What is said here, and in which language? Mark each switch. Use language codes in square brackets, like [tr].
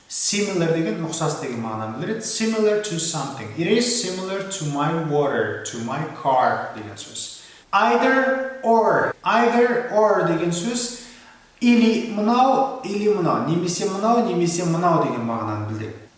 [kk] Similar деген ұқсас деген мағынаны білдіреді. [en] Similar to something. It is similar to my water, to my car [kk] деген сөз. Either or деген сөз [ru] или [kk] мынау, немесе мынау деген мағынаны білдіреді.